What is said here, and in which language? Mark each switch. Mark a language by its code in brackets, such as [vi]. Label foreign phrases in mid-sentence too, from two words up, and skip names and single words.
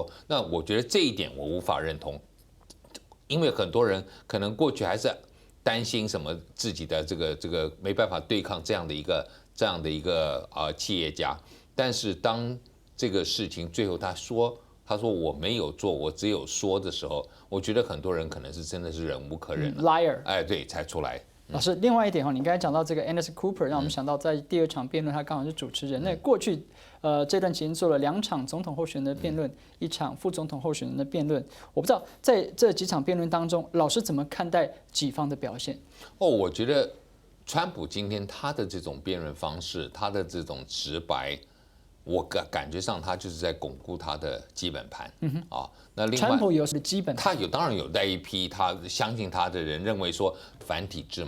[zh] 那我覺得這一點我無法認同，因為很多人可能過去還是擔心什麼自己的這個沒辦法對抗這樣的一個企業家，但是當這個事情最後他說我沒有做，我只有說的時候，我覺得很多人可能是真的是忍無可忍了，liar，對，才出來。老師，另外一點哈，你剛才講到這個 Anderson Cooper，讓我們想到在第2場辯論，他剛好是主持人。那過去這段期間做了2場總統候選人的辯論，1場副總統候選人的辯論。我不知道在這幾場辯論當中，老師怎麼看待己方的表現？我覺得川普今天他的這種辯論方式，他的這種直白，我感覺上他就是在鞏固他的基本盤。那另外，川普有什麼基本盤？他當然有帶一批他相信他的人，認為說反體制嘛，